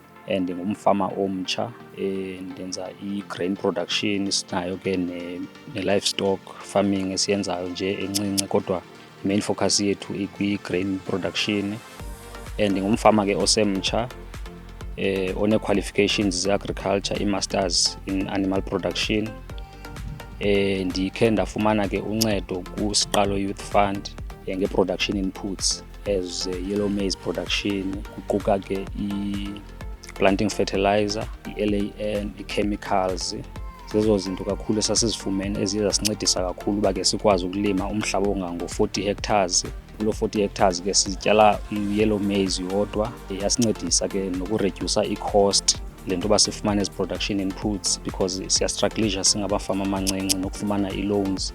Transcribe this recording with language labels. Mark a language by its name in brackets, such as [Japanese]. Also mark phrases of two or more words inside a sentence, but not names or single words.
[Xhosa] and ngumfama omtsha ndenza i- [English] grain production, [Xhosa] sinayo ke ne- [English] livestock farming [Xhosa] esiyenzayo nje encinci, kodwa [English] main focus [Xhosa] yethu ikwi- [English] grain production. [Xhosa] And ngumfama ke osemtsha one-qualifications ze-agriculture, i- [English] masters in animal production. [Xhosa] Ndikhe ndafumana ke uncedo kuSiqalo Youth Fund nge- [English] production inputs as yellow maize production, [Xhosa] kuquka ke i- [English] planting fertilizer, [Xhosa] i-LAN, i-chemicals. Zezo zinto kakhulu esasizifumene eziye zasincedisa kakhulu uba ke sikwazi ukulima umhlaba ongango-40 hectares. Kulo 40 hectares ke sityala i- [English] yellow maize [Xhosa] yodwa. Yasincedisa ke nokuredyusa i-cost le nto yoba sifumane ezi [English] production inputs because [Xhosa] siyastrugglisha singabafama amancinci nokufumana ii-loans.